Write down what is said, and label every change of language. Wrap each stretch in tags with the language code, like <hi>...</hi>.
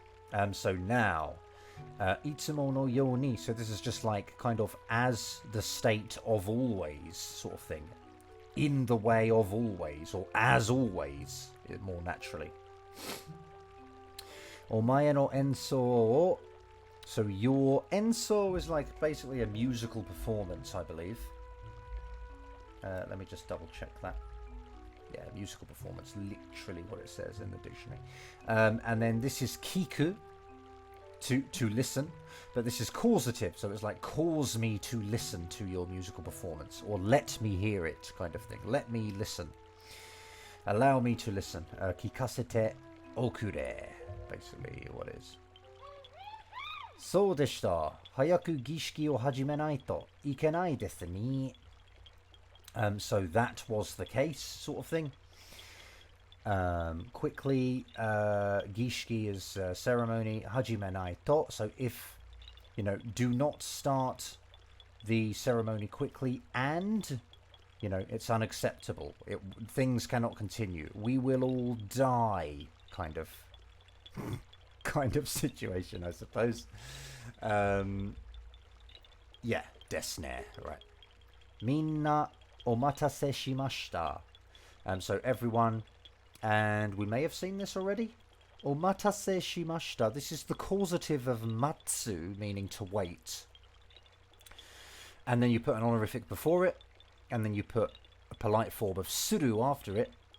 <en>So now,</en> <ja>いつものように.</ja> <en>So this is just like kind of as the state of always sort of thing. In the way of always, or as always, more naturally.</en> <ja>お前の演奏を.</ja> <en>So your enso is like basically a musical performance, I believe. Let me just double check that. Yeah, musical performance, literally what it says in the dictionary. And then this is kiku, to listen, but this is causative, so it's like cause me to listen to your musical performance, or let me hear it kind of thing. Let me listen. Allow me to listen. Kikasete okure, basically what it is.</en> <ja>そうでした。早く儀式を始めないといけないですね。</ja> <en>So that was the case, sort of thing. Quickly, 儀式 is ceremony.</en> <ja>始めないと.</ja> <en>So if, you know, do not start the ceremony quickly and, you know, it's unacceptable. Things cannot continue. We will all die, kind of situation, I suppose. Yeah, ですね, right.</en> <ja>みんなお待たせしました.</ja> <en>So everyone, and we may have seen this already.</en> <ja>お待たせしました.</ja> <en>This is the causative of matsu, meaning to wait. And then you put an honorific before it, and then you put a polite form of suru after it.</en>